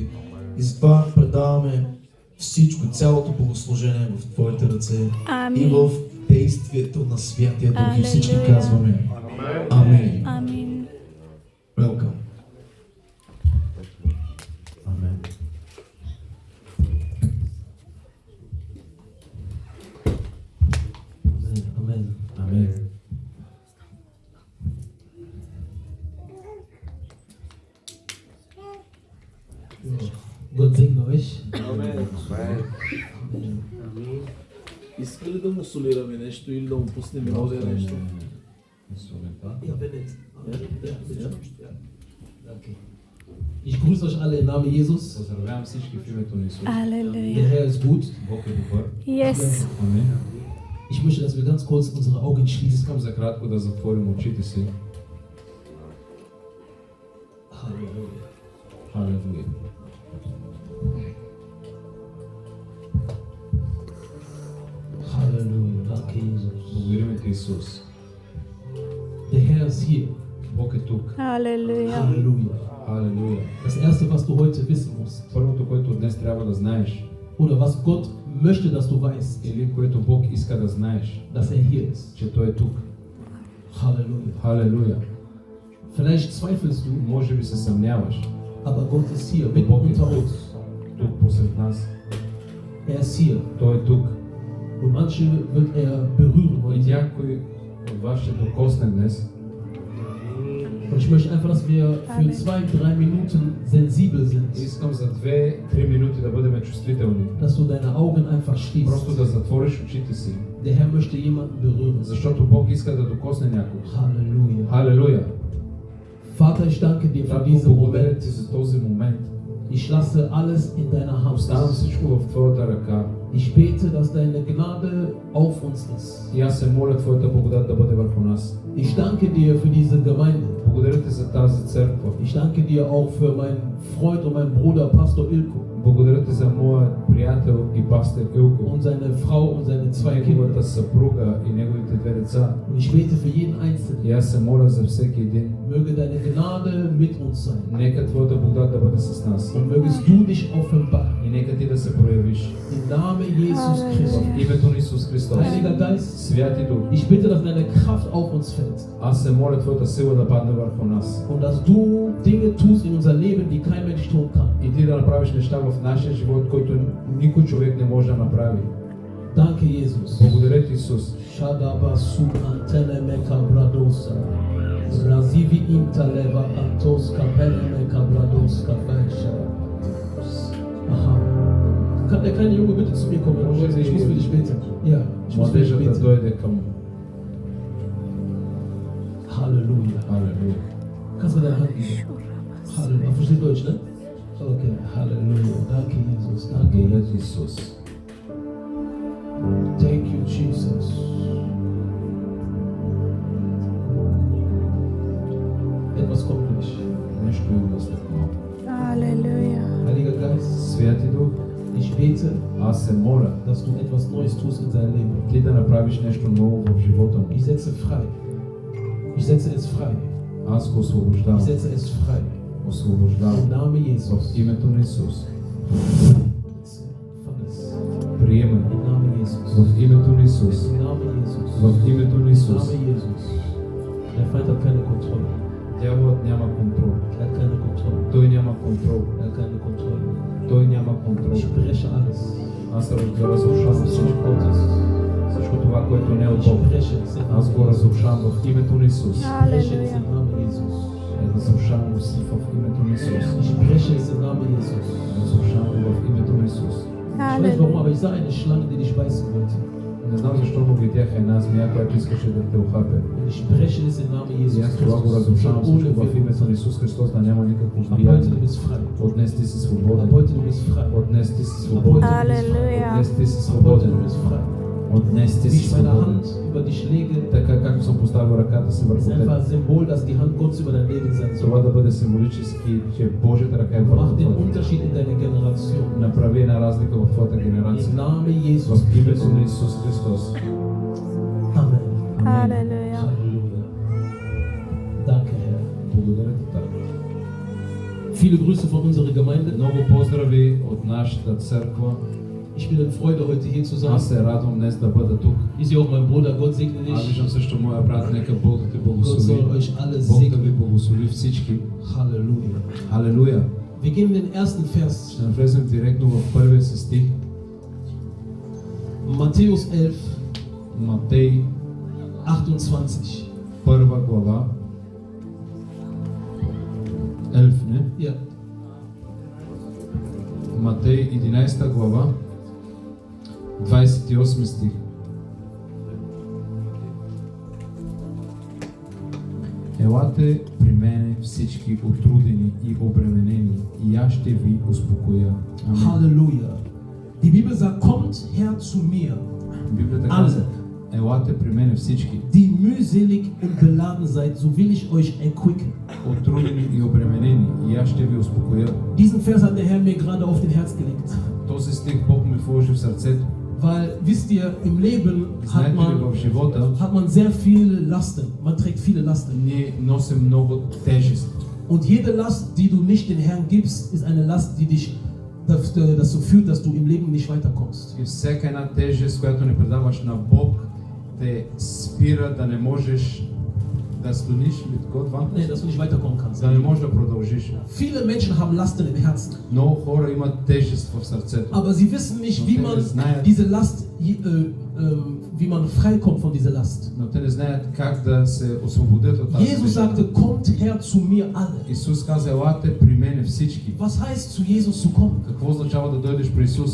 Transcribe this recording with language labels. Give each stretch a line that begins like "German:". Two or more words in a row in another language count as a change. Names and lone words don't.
Bulgarian: И затова предаваме всичко, цялото богослужение в Твоите ръце и в действието на Святия Дух. И всички казваме Амин. Амин. Welcome. Амен.
German: Amen. Amen. Gott segne euch. Amen.
Bulgarian: Иска ли да му солираме нещо или да му пуснем мелодия нещо?
German: Ja, wenn nicht. Ja. Okay. Ich grüße euch alle im Namen Jesus.
Bulgarian: Поздравявам всички в името на Исус.
German: Der Halleluja. Herr ist gut.
Bulgarian: Бог е добър. Yes. Амин.
German: Ich möchte, dass wir ganz kurz unsere Augen schließen.
Bulgarian: Искам за кратко да затворим очите си.
German: Halleluja.
Bulgarian: Халелуя.
German: Halleluja. Danke, Jesus.
Bulgarian: Благодарим Ти, Исус.
German: Der Herr ist hier.
Bulgarian: Бог е тук.
German: Halleluja. Halleluja.
Bulgarian: Халелуя.
German: Das Erste, was du heute wissen musst,
Bulgarian: Първото, което днес трябва да знаеш,
German: oder was Gott möchte, dass du weißt,
Bulgarian: или което Бог иска да знаеш,
German: dass er hier ist.
Bulgarian: че Той е тук.
German: Halleluja.
Bulgarian: Халелуя.
German: Vielleicht zweifelst du,
Bulgarian: Може би се съмняваш.
German: aber Gott ist hier, mitten
Bulgarian: Бог е
German: unter
Bulgarian: тук,
German: uns.
Bulgarian: тук посред нас.
German: Er ist hier.
Bulgarian: Той е тук.
German: Und manche wird er berühren
Bulgarian: И
German: heute.
Bulgarian: някой от вас ще докосне днес.
German: Und ich möchte einfach, dass wir für 2-3 Minuten sensibel sind.
Bulgarian: Искам за 2-3 минути да бъдем чувствителни.
German: Dass du deine Augen einfach
Bulgarian: Просто
German: schließt.
Bulgarian: да затвориш очите си.
German: Der Herr möchte jemanden berühren.
Bulgarian: Защото Бог иска да докосне някого.
German: Halleluja.
Bulgarian: Халелуя!
German: Vater, ich danke dir für
Bulgarian: Татко,
German: diesen
Bulgarian: благодаря
German: Moment.
Bulgarian: Ти за този момент.
German: Ich lasse alles in deiner Hand.
Bulgarian: Оставам всичко в Твоята ръка.
German: Ich bete, dass deine Gnade auf uns ist.
Bulgarian: И аз се моля Твоята благодат да бъде върху нас.
German: Ich danke dir für diese Gemeinde.
Bulgarian: Благодаря Ти за тази църква.
German: Ich danke dir auch für meinen Freund und meinen Bruder Pastor Ilko
Bulgarian: Благодаря Ти за моят приятел и пастор Илко.
German: und seine Frau und seine 2 Kinder.
Bulgarian: Неговата съпруга и неговите 2 деца.
German: Und ich bete für jeden Einzelnen.
Bulgarian: И аз се моля за всеки един.
German: Möge deine Gnade mit uns sein.
Bulgarian: Нека Твоята благодат да бъде с нас.
German: Und mögest du dich offenbaren.
Bulgarian: И нека Ти да се проявиш.
German: Im Namen Jesus
Bulgarian: В
German: Christus.
Bulgarian: името на Исус Христос.
German: Heiliger Geist,
Bulgarian: Святи Дух,
German: ich bitte, dass deine Kraft auf uns fällt.
Bulgarian: аз се моля Твоята сила да падне върху нас.
German: Und dass du Dinge tust in unser Leben, die kein Mensch tun kann.
Bulgarian: И Ти да направиш неща в нашия живот, който никой човек не може да направи.
German: Danke, Jesus.
Bulgarian: Благодаря Ти, Исус. Shadaba sub antene meka bradosa. Razivi intaleva antos kapene meka bradoska felsha. Aha.
German: Kann der kleine Junge bitte zu mir kommen? Ich muss für dich beten. Ja, ich muss für dich
Bulgarian: Младежът да
German: beten.
Bulgarian: дойде към.
German: Halleluja.
Bulgarian: Халелуя.
German: Kannst du deine Hand geben? Halleluja. Versteht Deutsch, ne? Okay, Halleluja. Danke, Jesus. Danke,
Bulgarian: Благодаря
German: Jesus.
Bulgarian: Ти, Исус.
English: Thank you,
German: Jesus. Etwas kommt durch.
Bulgarian: Нещо идва след малко.
German: Halleluja. Heiliger Geist,
Bulgarian: Святи Дух,
German: ich bete,
Bulgarian: аз се моля
German: dass du etwas Neues tust in seinem Leben.
Bulgarian: Ти да направиш нещо ново в живота му.
German: Ich setze frei. setze es frei.
Bulgarian: Аз го
German: Ich
Bulgarian: освобождавам.
German: setze es frei. Im
Bulgarian: Освобождавам.
German: Namen Jesus.
Bulgarian: В името на Исус.
German: Fang es.
Bulgarian: Приемай.
German: Im Namen Jesus.
Bulgarian: В името на Исус.
German: Im Namen Jesus.
Bulgarian: В името на
German: Im
Bulgarian: Исус.
German: Namen Jesus. Der Feind hat keine Kontrolle.
Bulgarian: Дяволът няма контрол.
German: Er hat keine Kontrolle.
Bulgarian: Той няма контрол.
German: Er hat keine Kontrolle.
Bulgarian: Той няма контрол.
German: Ich breche alles.
Bulgarian: Аз разрушавам
German: Was
Bulgarian: всичко.
German: nicht Gottes.
Bulgarian: Всичко това, което не е от
German: Ich
Bulgarian: Бог.
German: breche es im
Bulgarian: Аз го
German: Namen Jesus.
Bulgarian: разрушавам в името на Исус.
German: Ich breche es Halleluja. im Namen Jesus.
Bulgarian: Разрушавам го си в името на Исус.
German: Ich breche es im Namen Jesus.
Bulgarian: Разрушавам го в името на Исус.
German: Ich weiß nicht warum, Halleluja. aber ich sah eine Schlange, die dich beißen wollte.
Bulgarian: Не знам защо, но видях една змия, която искаше да те охапе.
German: Und ich breche es im Namen Jesus
Bulgarian: И аз това го разрушавам
German: Ohne
Bulgarian: всичко в името на
German: Wirkung.
Bulgarian: Исус Христос, да няма никакво
German: Ab heute du
Bulgarian: влияние.
German: bist frei.
Bulgarian: От днес ти си
German: Ab
Bulgarian: свободен.
German: heute du bist frei.
Bulgarian: От днес ти си
German: Ab heute
Bulgarian: свободен.
German: du bist frei. Halleluja.
Bulgarian: Днес ти си
German: Ab heute
Bulgarian: свободен.
German: du bist frei.
Bulgarian: От днес ти
German: Wie
Bulgarian: си
German: ich meine
Bulgarian: свободен.
German: Hand über dich lege,
Bulgarian: Така както съм поставил ръката си върху
German: ist
Bulgarian: теб.
German: einfach ein Symbol, dass die Hand Gottes über dein Leben sein
Bulgarian: Това
German: soll.
Bulgarian: да бъде символически, че Божията ръка е върху
German: Mach den
Bulgarian: твоята.
German: Unterschied in deiner Generation.
Bulgarian: Направи една разлика в твоята
German: Im
Bulgarian: генерация.
German: Namen Jesus
Bulgarian: В името на
German: Christus.
Bulgarian: Исус Христос.
German: Amen. Halleluja. Halleluja. Danke, Herr.
Bulgarian: Благодаря ти, Тато.
German: Viele Grüße von unserer Gemeinde.
Bulgarian: Много поздрави от нашата църква.
German: Ich bin in Freude, heute hier zu
Bulgarian: Аз
German: sein.
Bulgarian: се радвам днес да бъда тук.
German: Ich sehe auch meinen Bruder. Gott segne
Bulgarian: Аз
German: dich.
Bulgarian: виждам също моя брат, нека Бог да те
German: Gott
Bulgarian: благослови.
German: soll euch alle
Bulgarian: Бог да ви
German: segnen.
Bulgarian: благослови всички.
German: Halleluja.
Bulgarian: Халелуя!
German: Wir gehen in den ersten Vers.
Bulgarian: Ще навлезем директно в първия си стих.
German: Matthäus 11,
Bulgarian: Матей,
German: 28.
Bulgarian: първа глава. 11, не?
German: Ja.
Bulgarian: Матей, 11 глава, 28 стих. Елате при мене всички отрудени и обременени, и аз ще ви успокоя. Амин.
German: Halleluja. Die Bibel sagt, kommt her zu mir,
Bulgarian: Библията
German: alle,
Bulgarian: казва, елате при мене всички,
German: die mühselig und beladen seid, so will ich euch erquicken.
Bulgarian: отрудени и обременени, и аз ще ви успокоя.
German: Diesen Vers hat der Herr mir gerade auf den Herz gelegt.
Bulgarian: Този стих Бог ми вложи в сърцето.
German: Weil, wisst ihr, im Leben
Bulgarian: Знаете ли, в живота
German: hat man sehr viele Lasten. Man trägt viele Lasten.
Bulgarian: ние носим много тежест.
German: Und jede Last, die du nicht den Herrn gibst, ist eine Last, die dich dazu führt, dass du im Leben nicht weiterkommst.
Bulgarian: И всяка една тежест, която не предаваш на Бог, те спира да не можеш да стоиш
German: mit Gott, Nee, dass du nicht weiterkommen kannst.
Bulgarian: да не можеш да продължиш.
German: Viele Menschen haben Lasten im Herzen,
Bulgarian: Много хора имат тежест в сърцето.
German: aber sie wissen nicht, wie man diese Last, wie man freikommt von dieser Last.
Bulgarian: Но те не знаят как да се освободят от тази
German: Jesus
Bulgarian: тежест.
German: sagte, kommt her zu mir alle.
Bulgarian: Исус каза, елате при мене всички.
German: Was heißt zu Jesus zu kommen?
Bulgarian: Какво означава да дойдеш при Исус?